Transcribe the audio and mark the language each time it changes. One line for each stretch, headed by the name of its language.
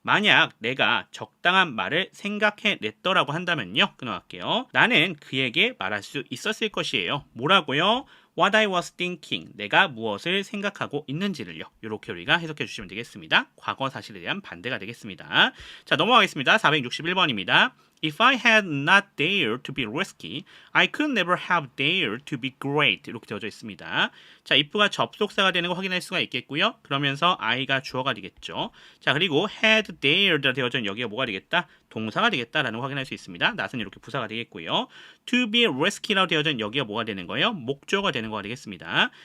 Korean: 만약 내가 적당한 말을 생각해냈더라고 한다면요. 끊어갈게요. 나는 그에게 말할 수 있었을 것이에요. 뭐라고요?
English: What I was thinking.
Korean: 내가 무엇을 생각하고 있는지를요. 이렇게 우리가 해석해 주시면 되겠습니다. 과거 사실에 대한 반대가 되겠습니다. 자, 넘어가겠습니다. 461번입니다.
English: If I had not dared to be risky, I could never have dared to be great.
Korean: 이렇게 되어져 있습니다. 자, if가 접속사가 되는 거 확인할 수가 있겠고요. 그러면서 I가 주어가 되겠죠. 자, 그리고
English: had dared
Korean: 되어져 있는 여기가 뭐가 되겠다? 동사가 되겠다라는 거 확인할 수 있습니다. not은 이렇게 부사가 되겠고요.
English: To be risky
Korean: 라고 되어져 있는 여기가 뭐가 되는 거예요? 목적어가 되는 거가 되겠습니다.